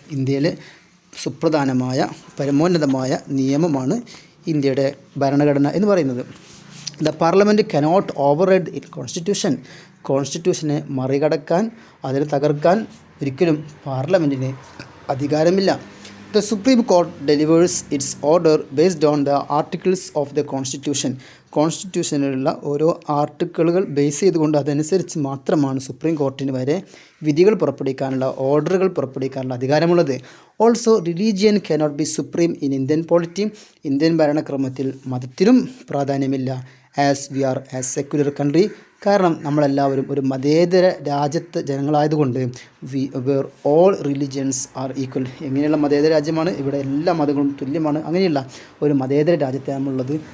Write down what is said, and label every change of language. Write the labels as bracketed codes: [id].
[ml] ഇന്ത്യയിലെ സുപ്രധാനമായ പരമോന്നതമായ നിയമമാണ് ഇന്ത്യയുടെ ഭരണഘടന എന്ന് പറയുന്നത്. [en] The parliament cannot override it constitution. [ml] കോൺസ്റ്റിറ്റ്യൂഷനെ മറികടക്കാൻ, അതിനെ തകർക്കാൻ ഒരിക്കലും പാർലമെൻറ്റിന് അധികാരമില്ല. [en] The Supreme Court delivers its order based on the articles of the Constitution. [ml] കോൺസ്റ്റിറ്റ്യൂഷനിലുള്ള ഓരോ ആർട്ടിക്കിളുകൾ ബേസ് ചെയ്തുകൊണ്ട് അതനുസരിച്ച് മാത്രമാണ് സുപ്രീം കോർട്ടിന് വരെ വിധികൾ പുറപ്പെടുവിക്കാനുള്ള, ഓർഡറുകൾ പുറപ്പെടുവിക്കാനുള്ള അധികാരമുള്ളത്. [en] Also religion cannot be supreme in Indian polity. [ml] Indian ഭരണക്രമത്തിൽ മതത്തിനും പ്രാധാന്യമില്ല. [en] As we are as secular country. [ml] കാരണം നമ്മളെല്ലാവരും ഒരു മതേതര രാജ്യത്ത് ജനങ്ങളായതുകൊണ്ട് [en] Where all religions are equal. [ml] എങ്ങനെയുള്ള മതേതര രാജ്യമാണ്? ഇവിടെ എല്ലാ മതങ്ങളും തുല്യമാണ്. അങ്ങനെയുള്ള ഒരു മതേതര രാജ്യത്താണുള്ളത്.